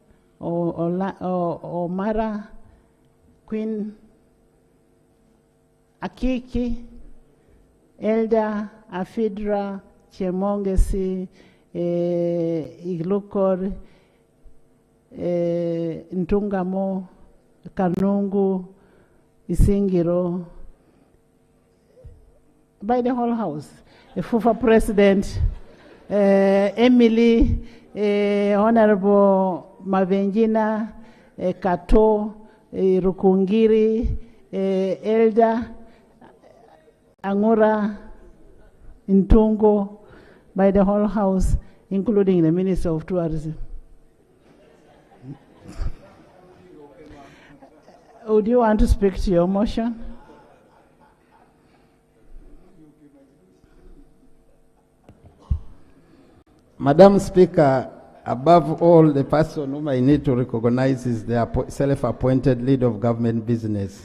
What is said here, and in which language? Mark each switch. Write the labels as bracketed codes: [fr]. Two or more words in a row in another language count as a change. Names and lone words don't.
[en] Omara, Queen, Akiki, Elda, Afidra, Chemongesi, Iglukor, Ntungamo, Kanungu, Isingiro, by the whole house. FUFA president, Emily, Honorable Mavenjina, Kato, Rukungiri, Elda, Angura, Ntungo, by the whole house, including the Minister of Tourism. Would you want to speak to your motion? Madam Speaker, above all, the person whom I need to recognize is the self-appointed lead of government business,